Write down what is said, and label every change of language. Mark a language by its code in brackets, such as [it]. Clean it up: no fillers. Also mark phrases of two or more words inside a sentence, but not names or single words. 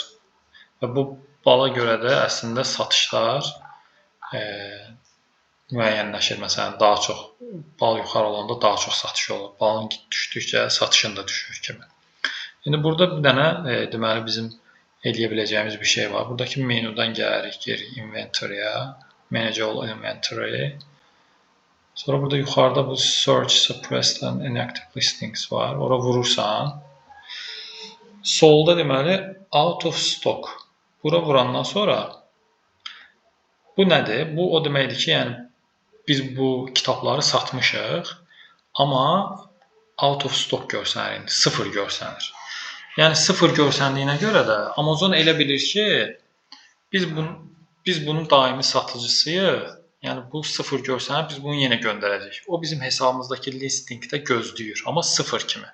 [az] Və bu bala görə də əslində satışlar müəyyənləşir. Məsələn, daha çox bal yuxarı olanda daha çox satış olur. Balın düşdükcə satışın da düşür kimi. İndi burada bir dənə deməli bizim eləyə biləcəyimiz bir şey var. Buradakı menudan gəlirik geri inventory-a, [en] manage all inventory. [az] Sonra burada yuxarıda bu [en] search, suppressed and inactive listings [az] var. Ora vurursan. Solda deməli [en] out of stock. [az] Bura vurandan sonra bu nədir? Bu o deməkdir ki, yəni biz bu kitabları satmışıq, amma [en] out of stock [az] görsənir, sıfır görsənir. Yəni sıfır görsəndiyinə görə də Amazon elə bilir ki, biz bunun daimi satıcısıyıq. Yəni bu sıfır görsənir, biz bunu yenə göndərəcəyik. O bizim hesabımızdakı listingdə gözləyir, amma sıfır kimi.